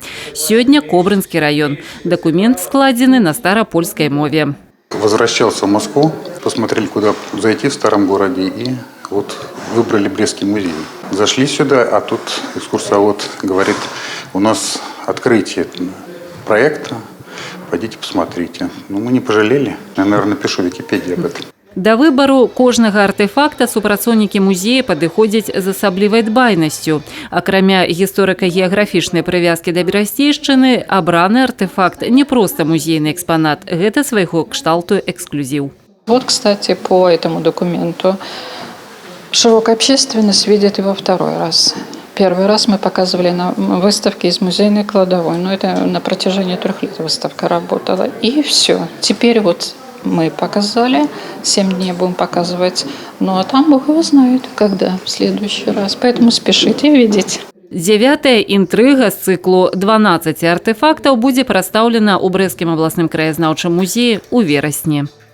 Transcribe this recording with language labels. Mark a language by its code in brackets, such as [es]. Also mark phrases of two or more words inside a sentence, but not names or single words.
[be] Сёння Кобрынскі раён. Дакумент складзены на старапольскай мове. [ru] Возвращался в Москву, посмотрели, куда зайти в старом городе, и выбрали Брестский музей. Зашли сюда, а тут экскурсовод говорит, у нас открытие проекта, пойдите посмотрите. Мы не пожалели, я, наверное, напишу в Википедии об этом. [be] Да выбару кожнага артефакта супрацоўнікі музея падыходзяць з асаблівай дбайнасцю. Акрамя гісторыка-геаграфічнай прывязкі да Берасцейшчыны, абраны артефакт не проста музейны экспанат, гэта свайго кшталту эксклюзив. [ru] Кстати, по этому документу широкая общественность видит его второй раз. Первый раз мы показывали на выставке из музейной кладовой. Это на протяжении 3 лет выставка работала. И все. Теперь мы показали, 7 дней будем показывать. А там Бог его знает, когда в следующий раз. Поэтому спешите видеть. [be] 9-я інтрыга з цыклу 12 артефактаў будзе прадстаўлена ў Брэсцкім абласным краязнаўчым музеі ў верасні.